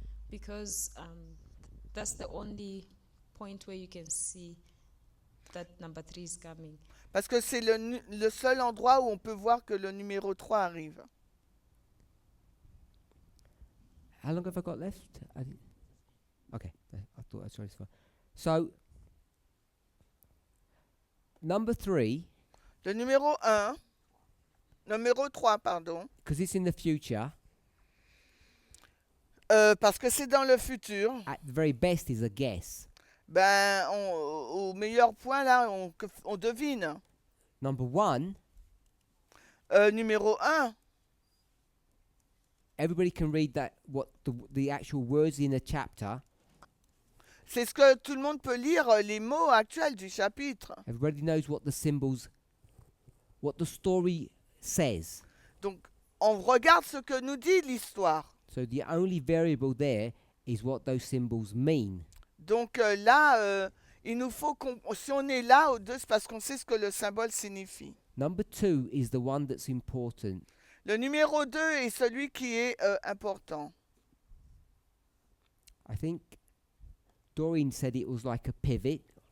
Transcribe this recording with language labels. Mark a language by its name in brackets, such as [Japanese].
[English] because that's the only point where you can see that number 3 is coming. [French] parce que c'est le seul endroit où on peut voir que le numéro 3 arrive. [English] How long have I got left? Okay, I thought I was trying to. So, number 3, [French] Le numéro 1, numéro 3, pardon, [English] because it's in the future, [French] parce que c'est dans le futur, [English] at the very best is a guess. [French] ben, au meilleur point, là, on devine. [English] Number 1, [French] Numéro 1, [English] everybody can read that, what the actual words in a chapter. [French] c'est ce que tout le monde peut lire, les mots actuels du chapitre. [English] Everybody knows what the symbols, what the story says. [French] Donc, on regarde ce que nous dit l'histoire. [English] So the only variable there is what those symbols mean. [French] Donc là, il nous faut si on est là au 2, c'est parce qu'on sait ce que le symbole signifie. [English] Number 2 is the one that's important. [French] Le numéro 2 est celui qui est important. [English] I think Doreen said it was like a pivot.